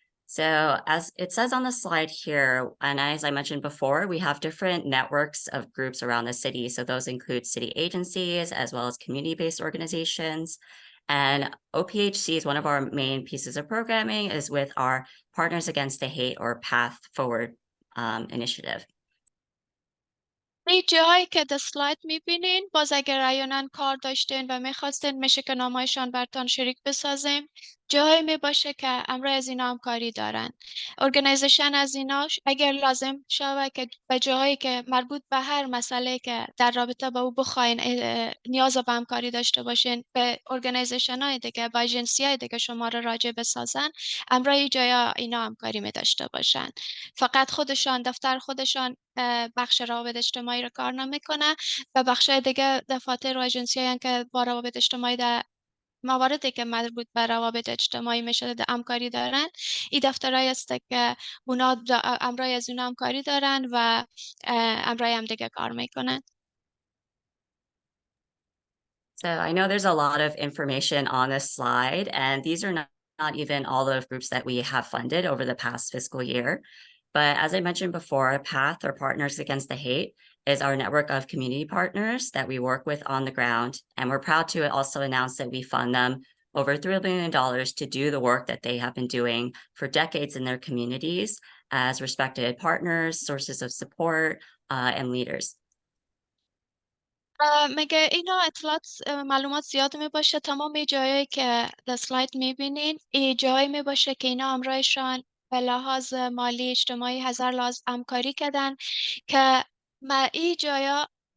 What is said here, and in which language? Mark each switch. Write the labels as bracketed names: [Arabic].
[English] So as it says on the slide here, and as I mentioned before, we have different networks of groups around the city. So those include city agencies as well as community-based organizations. And OPHC is one of our main pieces of programming is with our Partners Against the Hate or Path Forward initiative. [Persian] این جایی که در سلاید میبینین باز اگر رایانن کار داشتین و میخواستین میشه که نامایشان برتان شریک بسازیم جایی می باشه که امرای از اینا همکاری دارن ارگنیزیشن از ایناش اگر لازم شوه که به جایی که مربوط به هر مسئله که در رابطه با او بخواین نیاز به همکاری داشته باشین به ارگنیزیشن های دیگه با اجنسی های دیگه شما رو راجع بسازن امرای جایا اینا همکاری می داشته باشن فقط خودشان دفتر خودشان بخش روابط اجتماعی رو کار نمیکنه و بخش دیگه دفاتر و اجنسی هستند که با روابط اجتماعی در مواردی که مربوط به روابط اجتماعی میشه همکاری دارن این دفترهایی است که اونا امرای از اونا همکاری دارن و امرای هم دیگه کار میکنن [English] So I know there's a lot of information on this slide, and these are not even all the groups that we have funded over the past fiscal year. But as I mentioned before, PATH, or Partners Against the Hate, is our network of community partners that we work with on the ground. And we're proud to also announce that we fund them over $3 billion to do the work that they have been doing for decades in their communities as respected partners, sources of support, and leaders. [Persian] مگه اینا اطلاعات معلومات زیاد می باشه تمام جایی که در سلاید می بینین این جایی می باشه که اینا امرایشان به لحاظ مالی اجتماعی هزار لحاظ همکاری کردن که ما این جایا